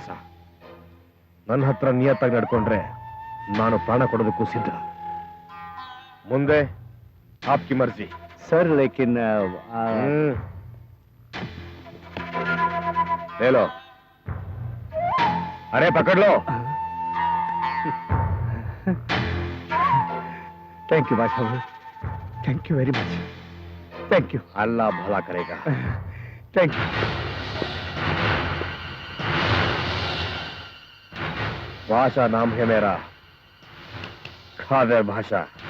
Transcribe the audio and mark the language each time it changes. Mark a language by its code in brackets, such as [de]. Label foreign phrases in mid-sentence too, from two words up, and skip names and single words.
[kn] ನನ್ನ ಹತ್ರ ನಿಯತ್ತಾಗಿ ನಡ್ಕೊಂಡ್ರೆ ನಾನು ಪ್ರಾಣ ಕೊಡೋದಕ್ಕೂ ಸಿದ್ಧ. ಮುಂದೆ [hi] आपकी मर्ज़ी. सर, लेकिन [kn] ಹೇಳೋ. [hi] अरे पकड़ लो. [en] thank you बादशाह भाई, Thank you very much, thank you. [hi] अल्लाह भला करेगा. [en] Thank you. [hi] भाषा नाम है मेरा, खादर भाषा.